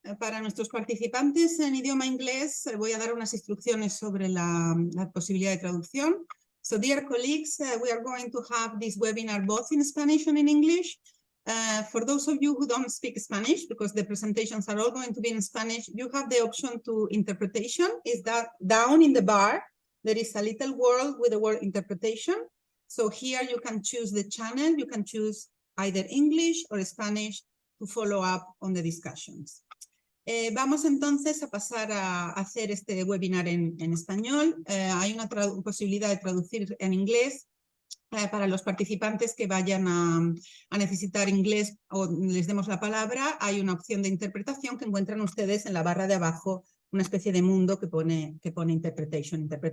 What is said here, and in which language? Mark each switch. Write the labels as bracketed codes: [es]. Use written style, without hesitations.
[es] Para nuestros participantes en idioma inglés voy a dar unas instrucciones sobre la posibilidad de traducción. [en] So, dear colleagues, we are going to have this webinar both in Spanish and in English. For those of you who don't speak Spanish, because the presentations are all going to be in Spanish, you have the option to interpretation. Is that down in the bar, there is a little word with the word interpretation. So here you can choose the channel. You can choose either English or Spanish to follow up on the discussions. [es] Vamos entonces a pasar a hacer este webinar en español. Hay una posibilidad de traducir en inglés para los participantes que vayan a necesitar inglés o les demos la palabra. Hay una opción de interpretación que encuentran ustedes en la barra de abajo, una especie de mundo que pone interpretación.